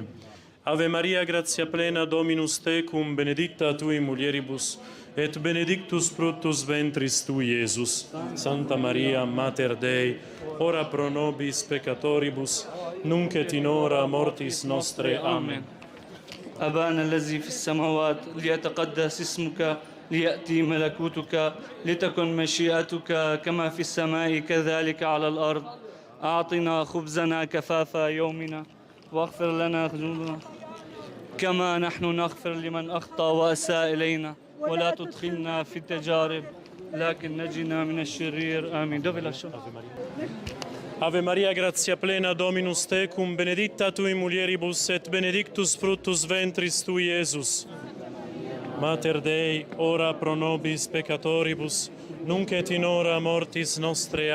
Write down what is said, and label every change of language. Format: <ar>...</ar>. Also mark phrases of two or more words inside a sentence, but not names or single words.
<la>Ave Maria, gratia plena, Dominus tecum, benedicta tui in mulieribus, et benedictus fructus ventris tui, Iesus. Santa Maria, Mater Dei, ora pro nobis peccatoribus, nunc et in hora mortis nostre. Amen.</la> <ar>أبانا الذي في السماوات ليتقدس اسمك ليأتي ملكوتك لتكن مشيئتك كما في السماء كذلك على الأرض. أعطنا خبزنا كفاف يومنا واغفر لنا ذنوبنا كما نحن نغفر لمن أخطأ وأساء إلينا ولا تدخلنا في التجارب لكن نجنا من الشرير. آمين.</ar> <la>Ave Maria, gratia plena, Dominus tecum, benedicta tui in mulieribus, et benedictus fructus ventris tui, Iesus. Mater Dei, ora pro nobis peccatoribus, nunc et in hora mortis nostre.</la>